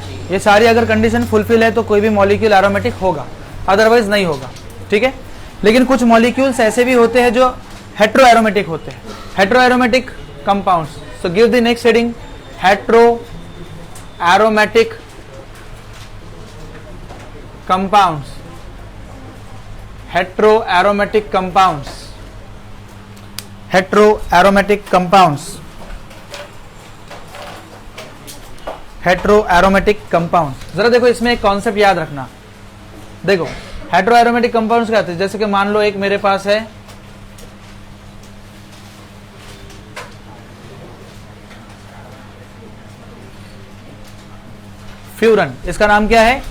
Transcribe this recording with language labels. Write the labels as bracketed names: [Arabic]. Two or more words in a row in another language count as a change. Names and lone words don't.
[Hindi] ये सारी अगर [English] condition fulfill [Hindi] है तो कोई भी मॉलिक्यूल एरोमेटिक होगा, अदरवाइज नहीं होगा, ठीक है। लेकिन कुछ मॉलिक्यूल्स ऐसे भी होते हैं जो [English] hetero aromatic [Hindi] होते हैं, [English] hetero aromatic compounds. so give the next heading, hetero aromatic compounds, heteroaromatic compounds, heteroaromatic compounds, heteroaromatic compounds। [Hindi] जरा देखो इसमें एक कॉन्सेप्ट याद रखना। देखो [English] heteroaromatic compounds [Hindi] क्या होते हैं? जैसे कि मान लो एक मेरे पास है फ्यूरन, इसका नाम क्या है?